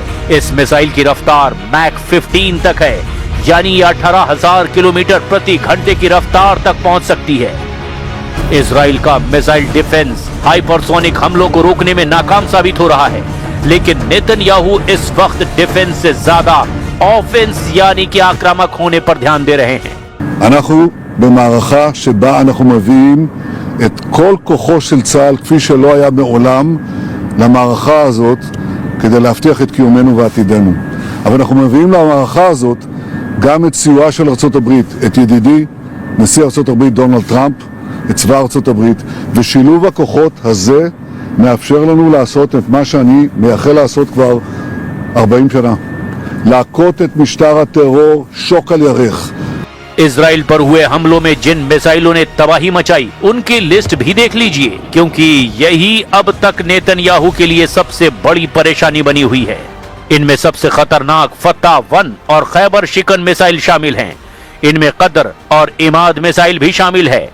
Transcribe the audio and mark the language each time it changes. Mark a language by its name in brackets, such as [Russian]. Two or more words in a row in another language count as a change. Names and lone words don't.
[Hindi] इस मिसाइल की रफ्तार मैक 15 तक है, यानी 18,000 किलोमीटर प्रति घंटे की रफ्तार तक पहुंच सकती है। इजराइल का [English] missile defense [Hindi] हाइपरसोनिक हमलों को रोकने में नाकाम साबित हो रहा है, लेकिन नेतन्याहू इस वक्त डिफेंस से ज्यादा ऑफेंस यानी कि आक्रामक होने पर ध्यान दे रहे हैं। [Hebrew] אנחנו במערכה שבה אנחנו מביאים את כל כוחו של צה"ל כפי שלא היה מעולם למערכה הזאת כדי להבטיח את קיומנו ועתידנו. אבל אנחנו מביאים למערכה הזאת גם את סיועה של ארצות הברית, את ידידי נשיא ארצות הברית דונלד טראמפ, את צבא ארצות הברית, ושילוב הכוחות הזה מאפשר לנו לעשות את מה שאני מייחל לעשות כבר 40 שנה. להכות את משטר הטרור שוק על ירך. [Hindi] इजराइल पर हुए हमलों में जिन मिसाइलों ने तबाही मचाई उनकी लिस्ट भी देख लीजिए, क्योंकि यही अब तक नेतन्याहू के लिए सबसे बड़ी परेशानी बनी हुई है। इनमें सबसे खतरनाक फतह 1 और खैबर शिकन मिसाइल शामिल हैं। इनमें कदर और इमाद मिसाइल भी शामिल है।